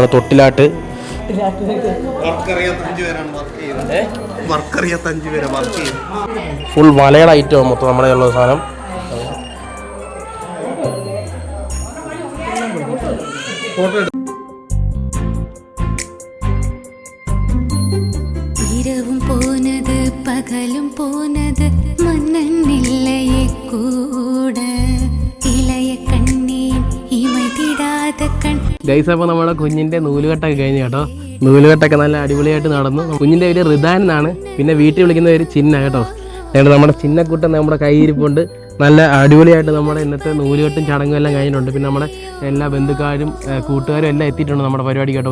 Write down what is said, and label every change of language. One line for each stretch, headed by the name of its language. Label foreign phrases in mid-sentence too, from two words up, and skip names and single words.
Malayalam: തൊട്ടിലാട്ട് ഫുൾ വലയുടെ ഐറ്റം മൊത്തം നമ്മുടെ ഉള്ള സാധനം.
Tamil: இரவும் போனது பகலும் போனது மன்னன்னில்லையே கூட இளைய கண்ணீன் இமைதிடாத கண்.
Malayalam: ഗൈസ്, അപ്പോൾ നമ്മുടെ കുഞ്ഞിന്റെ നൂലുകെട്ടൊക്കെ കഴിഞ്ഞു കേട്ടോ. നൂലുകെട്ടൊക്കെ നല്ല അടിപൊളിയായിട്ട് നടന്നു. കുഞ്ഞിന്റെ പേര് റിദാൻ എന്നാണ്. പിന്നെ വീട്ടിൽ വിളിക്കുന്ന പേര് ചിന്ന കേട്ടോ. അതുകൊണ്ട് നമ്മുടെ ചിന്നക്കുട്ടൻ നമ്മുടെ കയ്യിരിപ്പുണ്ട്. നല്ല അടിപൊളിയായിട്ട് നമ്മുടെ ഇന്നത്തെ നൂലുകെട്ടും ചടങ്ങും എല്ലാം കഴിഞ്ഞിട്ടുണ്ട്. പിന്നെ നമ്മുടെ എല്ലാ ബന്ധുക്കാരും കൂട്ടുകാരും എല്ലാം എത്തിയിട്ടുണ്ട് നമ്മുടെ പരിപാടി കേട്ടോ.